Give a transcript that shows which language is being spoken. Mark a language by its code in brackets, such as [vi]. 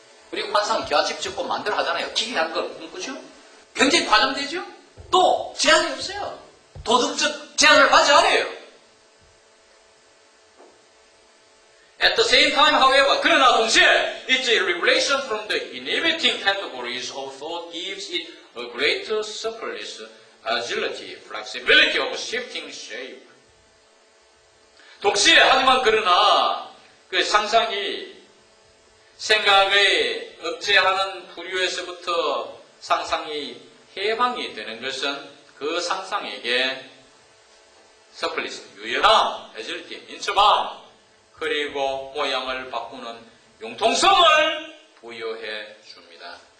[ko] 우리 환상 기와집 짓고 만들어 하잖아요. 기괴한 걸 꿈꾸죠? 굉장히 과장되죠? 또 제한이 없어요. 도덕적 제한을 받지 않아요. [en] At the same time, however, [ko] 그러나 동시에 [en] its regulation from the inhibiting categories of thought gives it a greater suppleness, agility, flexibility of shifting shape. [ko] 동시에 하지만 그러나 그 상상이 생각의 억제하는 부류에서부터 상상이 해방이 되는 것은 그 상상에게 suppleness, 유연함, agility, 민첩함, 그리고 모양을 바꾸는 융통성을 부여해 줍니다.